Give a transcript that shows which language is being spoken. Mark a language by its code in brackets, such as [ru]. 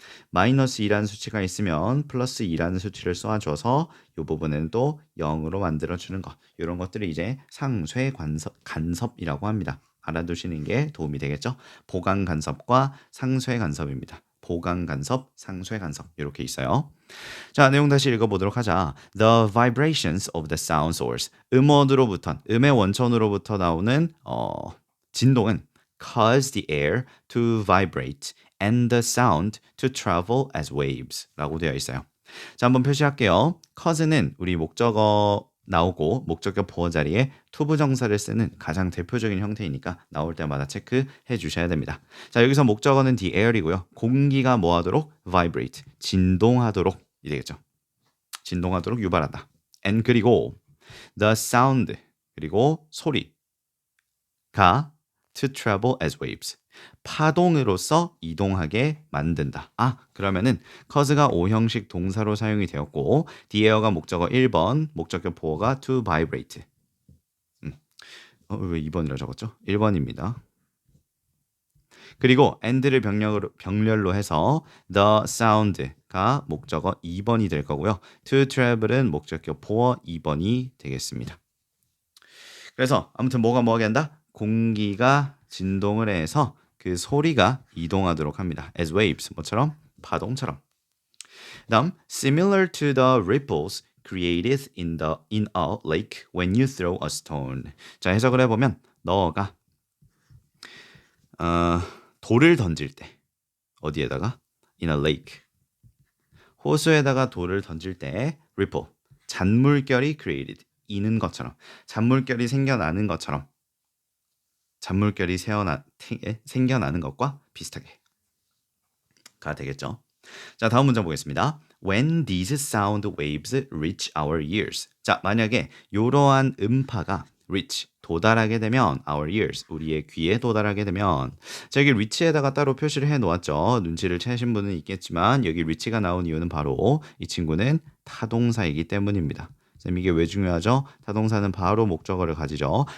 [ko] 마이너스 2라는 수치가 있으면 플러스 2라는 수치를 쏘아줘서 이 부분은 또 0으로 만들어주는 것. 이런 것들이 이제 상쇄 간섭이라고 합니다. 알아두시는 게 도움이 되겠죠. 보강 간섭과 상쇄 간섭입니다. 보강 간섭, 상쇄 간섭 이렇게 있어요. 자, 내용 다시 읽어보도록 하자. [en] The vibrations of the sound source. [ko] 음의 원천으로부터 나오는 진동은 [en] cause the air to vibrate and the sound to travel as waves [ko] 라고 되어 있어요. 자, 한번 표시할게요. cause는 우리 목적어 나오고 목적격 보어 자리에 to 부정사를 쓰는 가장 대표적인 형태이니까 나올 때마다 체크해 주셔야 됩니다. 자, 여기서 목적어는 the air이고요. 공기가 뭐 하도록? vibrate, 진동하도록 이 되겠죠. 진동하도록 유발한다. and 그리고 the sound 그리고 소리가 [en] to travel as waves [ko] 파동으로서 이동하게 만든다. 그러면은 cause가 5형식 동사로 사용이 되었고 the air가 목적어 1번, 목적격 보어가 to vibrate. 왜 2번이라 적었죠? 1번입니다. 그리고 and를 병렬로 해서 the sound가 목적어 2번이 될 거고요. to travel은 목적격 보어 2번이 되겠습니다. 그래서 아무튼 뭐가 뭐하게 한다? 공기가 진동을 해서 그 소리가 이동하도록 합니다. as waves, 뭐처럼? 파동처럼. [en] 다음, similar to the ripples created in a lake when you throw a stone. [ko] 자, 해석을 해보면 너가 돌을 던질 때 어디에다가? [en] in a lake. [ko] 호수에다가 돌을 던질 때 ripple, 잔물결이 created, 이는 것처럼, 잔물결이 생겨나는 것처럼 잔물결이 생겨나는 것과 비슷하게 가 되겠죠. 자, 다음 문장 보겠습니다. [en] When these sound waves reach our ears. [ko] 자, 만약에 이러한 음파가 reach, 도달하게 되면 [en] our ears, [ko] 우리의 귀에 도달하게 되면 자, 여기 reach에다가 따로 표시를 해놓았죠. 눈치를 채신 분은 있겠지만 여기 reach가 나온 이유는 바로 이 친구는 타동사이기 때문입니다. 쌤, 이게 왜 중요하죠? 타동사는 바로 목적어를 가지죠.